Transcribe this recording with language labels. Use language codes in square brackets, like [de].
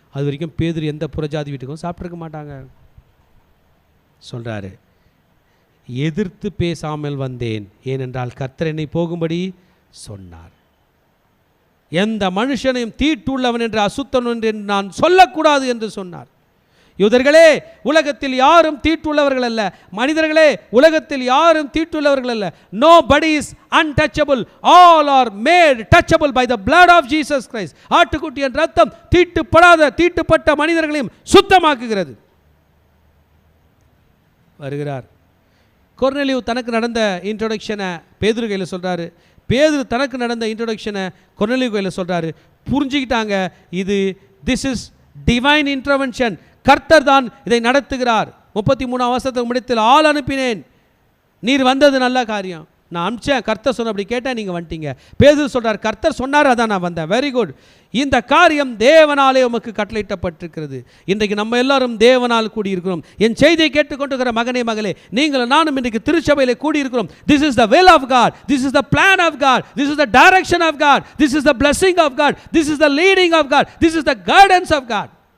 [ta] அது வரைக்கும் பேதுரு எந்த புறஜாதி வீட்டுக்கும் சாப்பிட்ருக்க மாட்டாங்க. சொல்கிறாரு, எதிர்த்து பேசாமல் வந்தேன், ஏனென்றால் கர்த்தர் என்னை போகும்படி சொன்னார். எந்த மனுஷனையும் தீட்டுள்ளவன் என்று அசுத்தன் என்று நான் சொல்லக்கூடாது என்று சொன்னார். யூதர்களே, உலகத்தில் யாரும் தீட்டுள்ளவர்கள் அல்ல. மனிதர்களே, உலகத்தில் யாரும் தீட்டுள்ளவர்கள் அல்ல. [en] Nobody is untouchable. All are made touchable by the blood of Jesus Christ. [ta] ஆட்டுக்குட்டியின் ரத்தம் தீட்டுப்பட்ட மனிதர்களையும் சுத்தமாக்குகிறது. வருகிறார். கொர்நேலியு தனக்கு நடந்த இன்ட்ரோடக்ஷனை பேதுரு கையில் சொல்கிறாரு. பேதுரு தனக்கு நடந்த இன்ட்ரோடக்ஷனை கொர்நேலியு கையில் சொல்கிறாரு. புரிஞ்சுக்கிட்டாங்க, [en] this is divine intervention. [ta] கர்த்தர் தான் இதை நடத்துகிறார். 33 வசனத்துக்கு முடித்தில் ஆள் அனுப்பினேன், நீர் வந்தது நல்ல காரியம். நான் அனுப்பிச்சேன், கர்த்தர் சொன்ன அப்படி கேட்டேன், நீங்கள் வந்துட்டீங்க. பேதுரு சொல்கிறார், கர்த்தர் சொன்னார், அதான் நான் வந்தேன். Very good. இந்த காரியம் தேவனாலே உமக்கு கட்டளையிட்டப்பட்டிருக்கிறது. இன்றைக்கு நம்ம எல்லாரும் தேவனால் கூடியிருக்கிறோம். என் செய்தியை கேட்டுக்கொண்டிருக்கிற மகனே மகளே, நீங்களும் நானும் இன்றைக்கு திருச்சபையில் கூடியிருக்கிறோம். [en] This is the will of God, this is the plan of God, this is the direction of God, this is the blessing of God, this is the leading of God, this is the guidance of God.